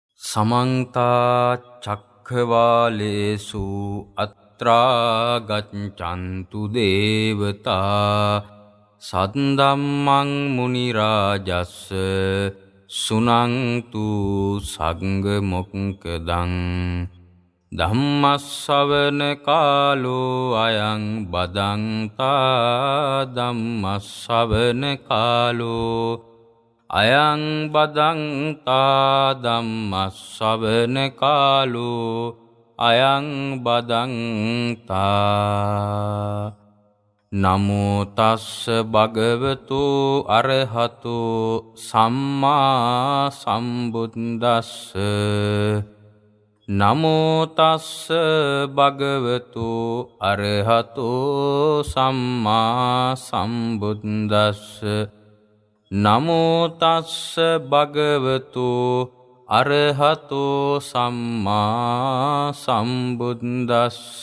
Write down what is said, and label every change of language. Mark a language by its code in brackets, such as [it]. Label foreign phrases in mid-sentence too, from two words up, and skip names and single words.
[pi] समन्ता चक्रवालेषु अत्रा गच्छन्तु देवता सद्धम्मं मुनिराजस्स सुनन्तु संघमुक्तं धम्मස්සවන කාලෝ අයං බදන්තා ධම්මස්සවන කාලෝ අයං බදන්තා ධම්මස්සවන කාලෝ අයං බදන්තා නමෝ තස්ස භගවතු අරහතෝ සම්මා සම්බුද්දස්ස නමෝ තස්ස භගවතු අරහතෝ සම්මා සම්බුද්දස්ස නමෝ තස්ස භගවතු අරහතෝ සම්මා සම්බුද්දස්ස